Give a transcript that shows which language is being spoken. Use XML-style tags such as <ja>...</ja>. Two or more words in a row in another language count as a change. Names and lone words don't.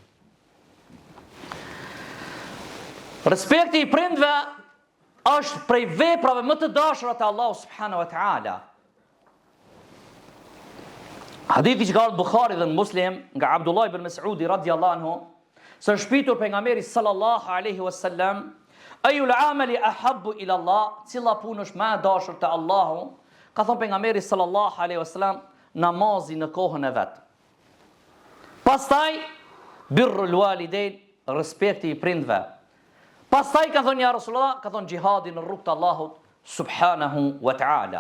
<sq>Respekti i prindve është prej veprave më të dashura te Allahu</sq> <ar>سبحانه وتعالى.</ar> <sq>Hadithi që ka ardhur Bukhari dhe në Muslim nga Abdullah ibn Mas'udi</sq> <ar>رضي الله عنه,</ar> <sq>se është shpitur pejgamberi</sq> <ar>صلى الله عليه وسلم, أي العمل أحب إلى الله,</ar> <sq>cila punë është më e dashur te Allahu? Ka thënë pejgamberi</sq> <ar>صلى الله عليه وسلم,</ar> <sq>namazi në kohën e vet. Pastaj</sq> <ar>بر الوالدين,</ar> <sq>respekti i prindve. Pastaj ka thonë</sq> <ar>يا رسول الله,</ar> <sq>ka thonë gjihadi në rrugt të Allahut</sq> <ar>سبحانه وتعالى.</ar>